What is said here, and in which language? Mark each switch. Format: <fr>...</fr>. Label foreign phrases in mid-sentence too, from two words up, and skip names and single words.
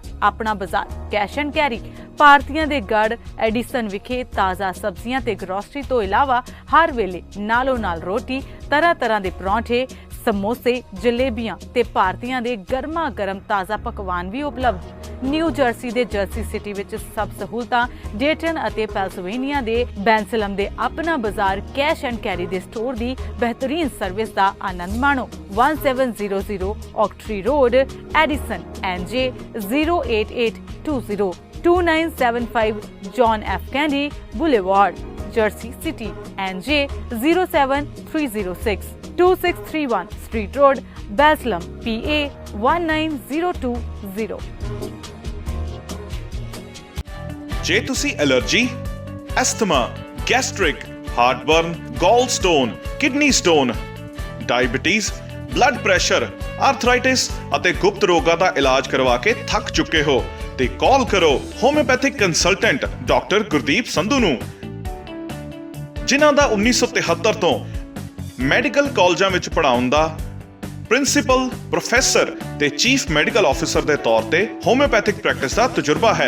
<pa>ਆਪਣਾ ਬਾਜ਼ਾਰ ਕੈਸ਼ ਐਂਡ ਕੈਰੀ ਭਾਰਤੀਆਂ ਦੇ ਗੜ ਐਡੀਸਨ ਵਿਖੇ ਤਾਜ਼ਾ ਸਬਜ਼ੀਆਂ ਤੇ ਗਰੋਸਰੀ ਤੋਂ ਇਲਾਵਾ ਹਰ ਵੇਲੇ ਨਾਲੋਂ ਨਾਲ ਰੋਟੀ, ਤਰ੍ਹਾਂ ਤਰ੍ਹਾਂ ਦੇ ਪਰੌਂਠੇ, ਸਮੋਸੇ, ਜਲੇਬੀਆਂ ਤੇ ਭਾਰਤੀਆਂ ਦੇ ਗਰਮਾ ਗਰਮ ਤਾਜ਼ਾ ਪਕਵਾਨ ਵੀ ਉਪਲਬਧ। ਨਿਊ ਜਰਸੀ ਦੇ ਜਰਸੀ ਸਿਟੀ ਵਿੱਚ ਸਭ ਸਹੂਲਤਾਂ, ਡੇਟਨ ਅਤੇ ਪੈਂਸਿਲਵੇਨੀਆ ਦੇ ਬੈਂਸਲਮ ਦੇ ਆਪਣਾ ਬਾਜ਼ਾਰ ਕੈਸ਼ ਐਂਡ ਕੈਰੀ ਦੇ ਸਟੋਰ ਦੀ ਬਿਹਤਰੀਨ ਸਰਵਿਸ ਦਾ ਆਨੰਦ ਮਾਣੋ।</pa> <en>1700 Oak Tree Road, Edison, NJ 08820 2975 John F. Kennedy Boulevard, Jersey City, NJ 07306 2631 Street Road, Baslam, PA 19020।</en> <pa>ਜੇ ਤੁਸੀਂ</pa> <en>allergy, asthma, gastric, heartburn, gall stone, kidney stone, diabetes, blood pressure, arthritis</en> <pa>ਅਤੇ ਗੁਪਤ ਰੋਗਾਂ ਦਾ ਇਲਾਜ ਕਰਵਾ ਕੇ ਥੱਕ ਚੁੱਕੇ ਹੋ ਤੇ ਕਾਲ ਕਰੋ</pa> <en>homeopathic consultant doctor</en> <pa>ਗੁਰਦੀਪ ਸੰਧੂ ਨੂੰ, ਜਿਨ੍ਹਾਂ ਦਾ 1973 ਤੋਂ ਮੈਡੀਕਲ ਕਾਲਜਾਂ ਵਿੱਚ ਪੜ੍ਹਾਉਣ ਦਾ</pa> <en>principal, professor</en> <pa>ਤੇ</pa> <en>chief medical officer</en> <pa>ਦੇ ਤੌਰ ਤੇ</pa> <en>homeopathic practice</en> <pa>ਦਾ ਤਜਰਬਾ ਹੈ।</pa>